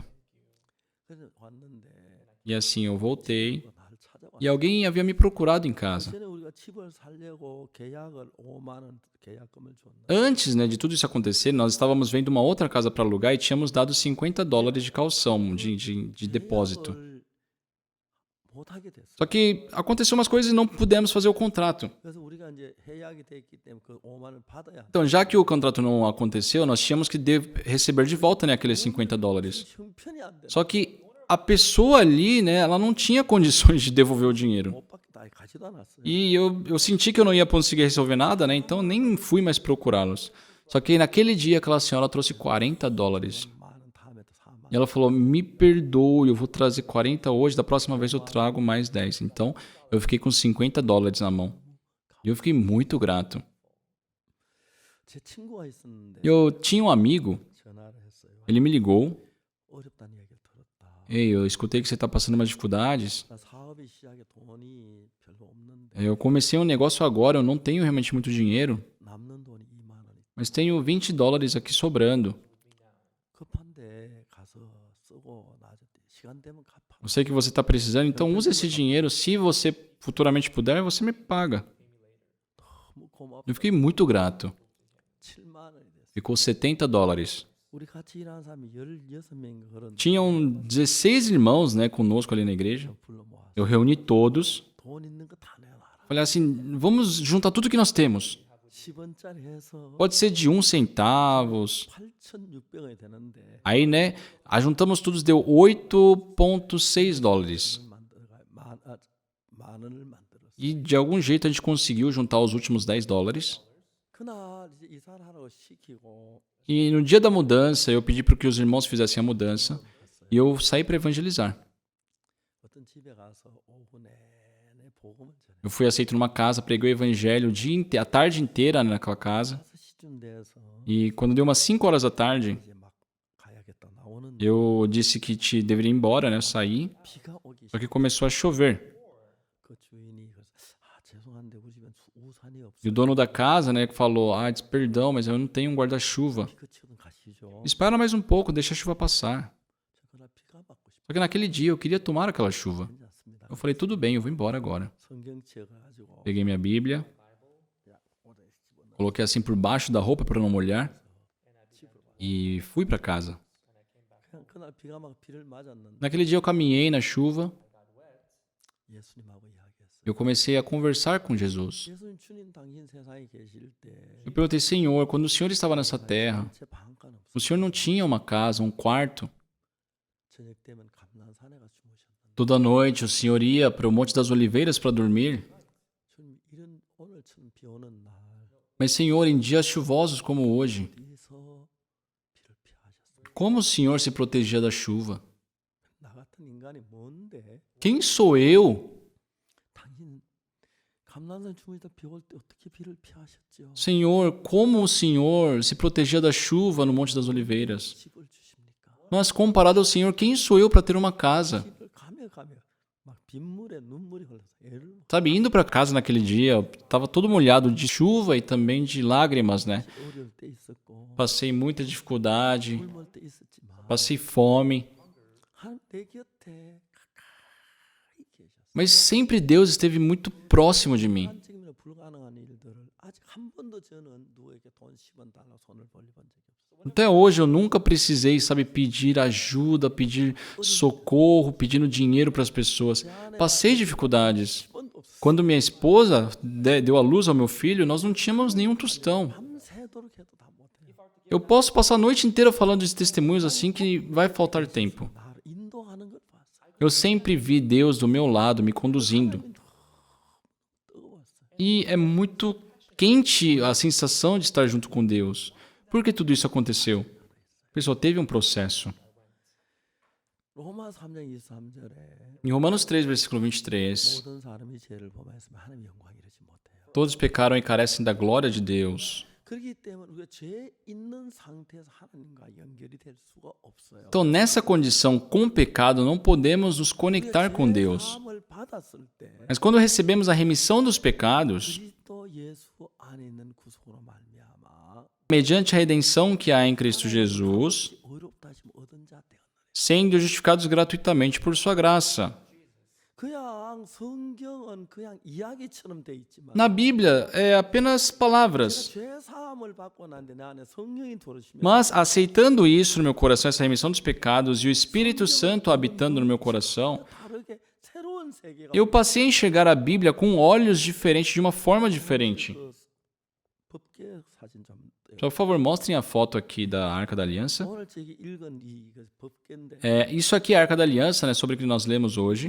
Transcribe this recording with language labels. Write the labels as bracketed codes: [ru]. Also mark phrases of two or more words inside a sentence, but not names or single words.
[ko] 그래서 왔는데 [pt] E assim eu voltei. [ko] 나를 찾아와. [pt] E alguém havia me procurado em casa. [ko] 전에 우리가 집을 살려고 계약을 5만 원 계약금을 줬는데 [pt] Antes, né, de tudo isso acontecer, nós estávamos vendo uma outra casa para alugar e tínhamos dado $50 de calção, de depósito. [ko] 계약을 못 하게 됐어. [pt] Só que aconteceu umas coisas e não pudemos fazer o contrato. [ko] 그래서 우리가 이제 해약이 됐기 때문에 그 5만 원 받아야 돼. [pt] Então, já que o contrato não aconteceu, nós tínhamos que receber de volta, né, aqueles $50. [ko] 형편이 안 돼. [pt] Só que a pessoa ali, né, ela não tinha condições de devolver o dinheiro. [ko] 못 받겠다. 가지도 않았어요. [pt] E eu senti que eu não ia conseguir resolver nada, né? Então nem fui mais procurá-los. Só que naquele dia aquela senhora trouxe $40. [ko] 많은 다음에 또 4만. [pt] E ela falou: me perdoe, eu vou trazer 40 hoje, da próxima vez eu trago mais 10. Então eu fiquei com $50 na mão. E eu fiquei muito grato. [ko] 제 친구가 있었는데 [pt] Eu tinha um amigo, [ko] 전화를 했어요. [pt] ele me ligou. [ko] 어렵다는 얘기를 들었다. [pt] Ei, eu escutei que você está passando umas dificuldades. [ko] 나 사업이 시작에 돈이 별로 없는데 [pt] Eu comecei um negócio agora, eu não tenho realmente muito dinheiro, [ko] 남는 돈이 2만 원이 [pt] mas tenho $20 aqui sobrando. [ko] 급한데 가서 쓰고 나중에 시간 되면 갚아. [pt] Eu sei que você está precisando, então use esse dinheiro. Se você futuramente puder, você me paga. [ko] 너무 고맙다. [pt] Eu fiquei muito grato. [ko] 7만 원이 됐어. [pt] Ficou $70. [ko] 우리 같이 일하는 사람이 16명인가 그런 [pt] Tinham 16 irmãos, né, conosco ali na igreja. [ko] 불러 모았어. [pt] Eu reuni todos. [ko] 돈 있는 거 다 내놔라. [pt] Falei assim, vamos juntar tudo que nós temos. [ko] 10원짜리 해서 [pt] Pode ser de 1 centavos. [ko] 8,600원이 되는데 [pt] Aí, né, juntamos tudo, deu $8,6. [ko] 만들어가 만 원을 만들었어. [pt] E de algum jeito a gente conseguiu juntar os últimos $10. [ko] 그날 이제 이사를 하라고 시키고 [pt] E no dia da mudança, eu pedi para que os irmãos fizessem a mudança. E eu saí para evangelizar. [ko] 어떤 집에 가서 오후 내내 복음을 전해. [pt] Eu fui aceito numa casa, preguei o evangelho a tarde inteira naquela casa. [ko] 5시쯤 돼서 [pt] E quando deu umas 5 horas da tarde, [ko] 이제 막 가야겠다 나오는 [pt] eu disse que deveria ir embora, né? Eu saí. [ko] 비가 오기 [pt] Só que começou a chover. [ko] 그 주인이 그래서 죄송한데 우리 집엔 우산이 없어. [pt] E o dono da casa, né, falou: disse, perdão, mas eu não tenho um guarda-chuva. [ko] 비 그치거든 가시죠. [pt] Espera mais um pouco, deixa a chuva passar. [ko] 그러나 비가 맞고 싶지 [pt] Só que naquele dia eu queria tomar aquela chuva. [ko] 않습니다. [pt] Eu falei: tudo bem, eu vou embora agora. [ko] 성경책 가지고 [pt] Peguei minha Bíblia, coloquei assim por baixo da roupa para não molhar e fui para casa. [ko] 그냥 그날 비가 막 비를 맞았는데 [pt] Naquele dia eu caminhei na chuva. [ko] 예수님하고 이야기했어요. [pt] Eu comecei a conversar com Jesus. [ko] 예수님 주님 당신 세상에 계실 때 [pt] Eu perguntei: Senhor, quando o Senhor estava nessa terra, [ko] 제 방간 없어. [pt] o Senhor não tinha uma casa, um quarto? [ko] 저녁 되면 감난산에 가 주무셨는데 [pt] Toda noite o Senhor ia para o Monte das Oliveiras para dormir? [ko] 주님 이런 오늘처럼 비 오는 날 [pt] Mas, Senhor, em dias chuvosos como hoje, [ko] 어디서 비를 피하셨어요? [pt] como o Senhor se protegia da chuva? [ko] 나 같은 인간이 뭔데? [pt] Quem sou eu? [ko] 당신 감난산 주무실 때 비 올 때 어떻게 비를 피하셨죠? [pt] Senhor, como o Senhor se protegia da chuva no Monte das Oliveiras? [ko] 집을 주십니까? [pt] Mas comparado ao Senhor, quem sou eu para ter uma casa? [ko] 집을 가며 막 빗물에 눈물이 흘러서 애를 [pt] Sabe, indo para casa naquele dia, eu estava todo molhado de chuva e também de lágrimas, né? [ko] 어려울 때 있었고 [pt] Passei muita dificuldade, [ko] 굶을 때 있었지만 [pt] passei fome, [ko] 내 곁에 가까이 계셨어요. [pt] mas sempre Deus esteve muito próximo de mim. [ko] 지금이나 불가능한 일들을 아직 한 번도 저는 누구에게 돈 10원 달라 손을 벌려본 적이 없어요. [pt] Até hoje eu nunca precisei, sabe, pedir ajuda, pedir socorro, pedindo dinheiro para as pessoas. Passei dificuldades. [ko] 10원도 없어요. [pt] Quando minha esposa deu à luz ao meu filho, nós não tínhamos nenhum tostão. [ko] 밤새도록 해도 다 못해요. [pt] Eu posso passar a noite inteira falando de testemunhos assim que vai faltar tempo. [ko] 나를 인도하는 걸 봤어요. [pt] Eu sempre vi Deus do meu lado me conduzindo. [ko] 뜨거웠어요. [pt] E é muito quente a sensação de estar junto com Deus. Por que tudo isso aconteceu? Pessoal, teve um processo. [ko] 로마 3장 23절에 [pt] Em Romanos 3, versículo 23, [ko] 모든 사람이 죄를 범하였으면 하나님의 영광 이르지 못해요. [pt] todos pecaram e carecem da glória de Deus. [ko] 그렇기 때문에 우리가 죄 있는 상태에서 하나님과 연결이 될 수가 없어요. [pt] Então, nessa condição com pecado, não podemos nos conectar com Deus. [ko] 사함을 받았을 때 [pt] Mas quando recebemos a remissão dos pecados, [ko] 그리스도 예수 안에 있는 구속으로 말미암아 [pt] mediante a redenção que há em Cristo Jesus, [ko] 의롭다 하심 얻은 자 되었느니라. [pt] sendo justificados gratuitamente por sua graça. [ko] 그냥 성경은 그냥 이야기처럼 돼 있지만 [pt] Na Bíblia, é apenas palavras. [ko] 죄 사함을 받고 난데 내 안에 성령이 들어오시면 [pt] Mas, aceitando isso no meu coração, essa remissão dos pecados, e o Espírito Santo habitando no meu coração, [ko] 다르게 새로운 세계가 [pt] eu passei a enxergar a Bíblia com olhos diferentes, de uma forma diferente. [ko] 그 법계 사진 좀 떼어 [pt] Por favor, mostrem a foto aqui da Arca da Aliança. [ko] 오늘 저기 읽은 이 법궤인데 [pt] Isso aqui é a Arca da Aliança, né, sobre o que nós lemos hoje.